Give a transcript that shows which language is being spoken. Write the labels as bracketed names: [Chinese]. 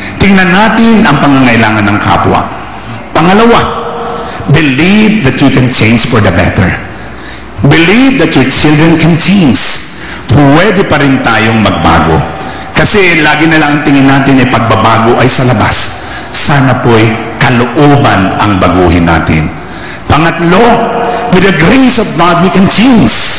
[Filipino] Tingnan natin ang pangangailangan ng kapwa. [English] Pangalawa, believe that you can change for the better. Believe that your children can change. [Filipino] Pwede pa rin tayong magbago. Kasi lagi na lang ang tingin natin ay pagbabago ay sa labas. Sana po'y kalooban ang baguhin natin. [English] Pangatlo, with the grace of God, we can change.